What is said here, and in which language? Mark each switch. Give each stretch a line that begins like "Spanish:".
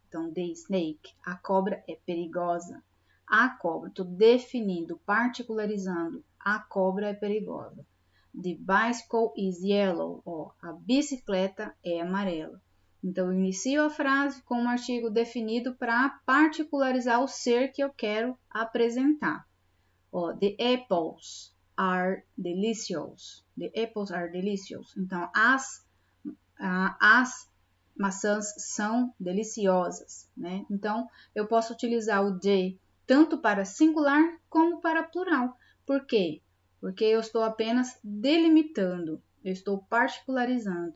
Portuguese: Então, the snake, a cobra é perigosa. A cobra, estou definindo, particularizando, a cobra é perigosa.
English: The bicycle is yellow,
Portuguese: ó, a bicicleta é amarela. Então, eu inicio a frase com um artigo definido para particularizar o ser que eu quero apresentar.
English: Ó, the apples are delicious. The apples are delicious.
Portuguese: Então, as maçãs são deliciosas, né? Então, eu posso utilizar o the tanto para singular como para plural. Por quê? Porque eu estou apenas delimitando, eu estou particularizando.